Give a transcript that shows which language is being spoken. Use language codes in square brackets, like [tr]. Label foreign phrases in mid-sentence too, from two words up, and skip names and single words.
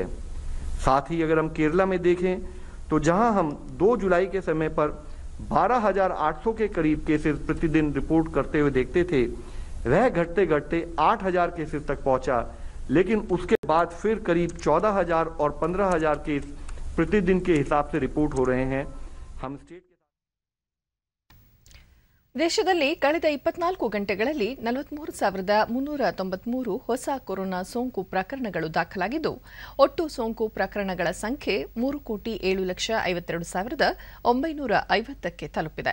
[hi] साथ ही अगर हम केरला में देखें तो जहाँ हम 2 जुलाई के समय पर 12,800 के करीब केसेस प्रतिदिन रिपोर्ट करते हुए देखते थे, वह घटते घटते 8,000 केसेस तक पहुंचा, लेकिन उसके बाद फिर करीब 14,000 और 15,000 केस प्रतिदिन के हिसाब से रिपोर्ट हो रहे हैं। हम स्टेट [kn] ದೇಶದಲ್ಲಿ ಕಳೆದ 24 ಗಂಟೆಗಳಲ್ಲಿ 43,393 ಹೊಸ ಕೊರೋನಾ ಸೋಂಕು ಪ್ರಕರಣಗಳು ದಾಖಲಾಗಿದ್ದು ಒಟ್ಟು ಸೋಂಕು ಪ್ರಕರಣಗಳ ಸಂಖ್ಯೆ 3,07,52,950ಕ್ಕೆ ತಲುಪಿದೆ.